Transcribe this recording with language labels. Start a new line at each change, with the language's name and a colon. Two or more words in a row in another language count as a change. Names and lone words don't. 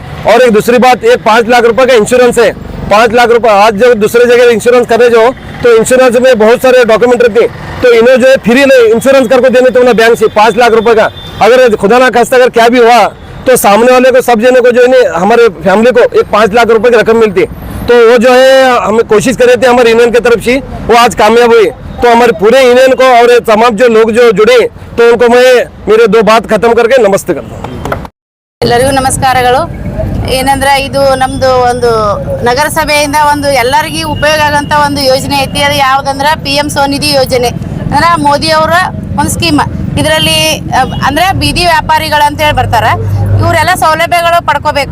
Hindi: और एक दूसरी बात, एक 5 लाख रुपए का इंश्योरेंस है। 5 लाख रुपए आज जब दूसरे जगह इंश्योरेंस करे जो, तो इंश्योरेंस में बहुत सारे डॉक्यूमेंट रहते हैं, तो इन्हें जो है फ्री इंश्योरेंस करके देने तो ना बैंक से 5 लाख रुपए का, अगर खुदा ना खास्ता अगर क्या भी हुआ तो सामने वाले को, सब जने को जो है हमारे फैमिली को एक 5 लाख रुपए की रकम मिलती है। तो वो जो है हमें कोशिश कर रहे थे हमारे यूनियन की तरफ से, वो आज कामयाब हुई। तो हमारे पूरे यूनियन को और तमाम जो लोग जो जुड़े, तो उनको मैं मेरे 2 बात खत्म करके नमस्ते करता हूँ।
Kannada: ಎಲ್ಲರಿಗೂ ನಮಸ್ಕಾರಗಳು. ಏನಂದ್ರೆ ಇದು ನಮ್ದು ಒಂದು ನಗರಸಭೆಯಿಂದ ಒಂದು ಎಲ್ಲರಿಗೂ ಉಪಯೋಗ ಆಗಂತ ಒಂದು ಯೋಜನೆ ಐತಿ. ಅದು ಯಾವುದಂದ್ರೆ PM ಸ್ವನಿಧಿ ಯೋಜನೆ ಅಂದ್ರೆ ಮೋದಿ ಅವರ ಒಂದು ಸ್ಕೀಮ್. ಇದರಲ್ಲಿ ಅಂದ್ರೆ ಬೀದಿ ವ್ಯಾಪಾರಿಗಳು ಅಂತ ಹೇಳಿ ಬರ್ತಾರೆ, ಇವರೆಲ್ಲ ಸೌಲಭ್ಯಗಳು ಪಡ್ಕೋಬೇಕು.